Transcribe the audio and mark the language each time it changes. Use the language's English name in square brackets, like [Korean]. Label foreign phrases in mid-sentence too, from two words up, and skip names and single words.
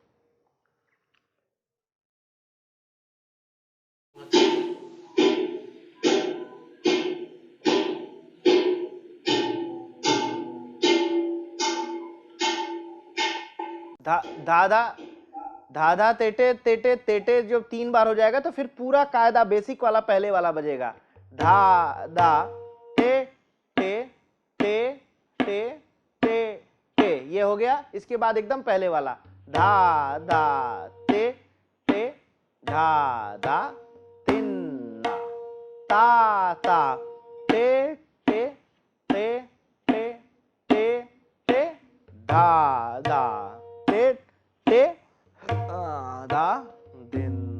[Hindi] धाधा धाधा तेटे तेटे तेटे जब 3 बार हो जाएगा तो फिर पूरा कायदा बेसिक वाला पहले वाला बजेगा। धा धा ते ते ते ते ते ते, ये हो गया। इसके बाद एकदम पहले वाला धा धा ते ते धा धा तिन्ना, ता ता ते ते ते ते ते ते धा धा ते ते धा दिन।